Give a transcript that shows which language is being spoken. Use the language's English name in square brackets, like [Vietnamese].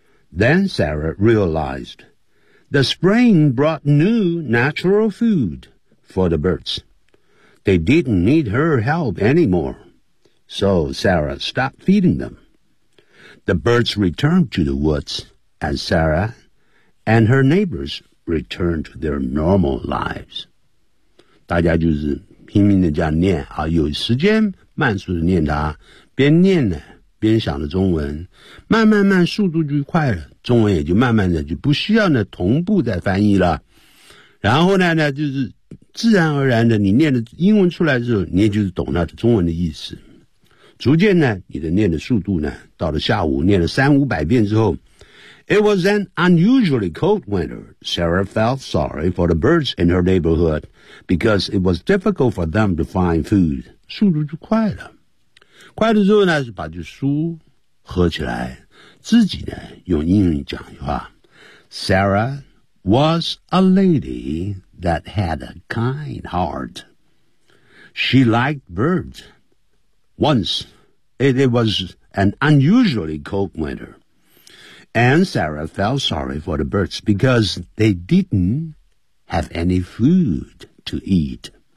[English] Then Sarah realized the spring brought new natural food for the birds. They didn't need her help anymore. So Sarah stopped feeding them. The birds returned to the woods, and Sarah and her neighbors returned to their normal lives. [Chinese] 大家就是拼命的这样念啊，有时间慢速的念它，边念呢边想着中文，慢慢慢速度就快了，中文也就慢慢的就不需要呢同步再翻译了。然后呢就是自然而然的，你念的英文出来之后，你也就是懂了中文的意思。逐渐呢你的念的速度呢到了下午念了三五百遍之后 [English] It was an unusually cold winter. Sarah felt sorry for the birds in her neighborhood because it was difficult for them to find food. [Chinese] 速度就快了。快了之后呢是把这书合起来自己呢用英语讲一句话。 [English] Sarah was a lady that had a kind heart. She liked birds. Once, it was an unusually cold winter, and Sarah felt sorry for the birds because they didn't have any food to eat.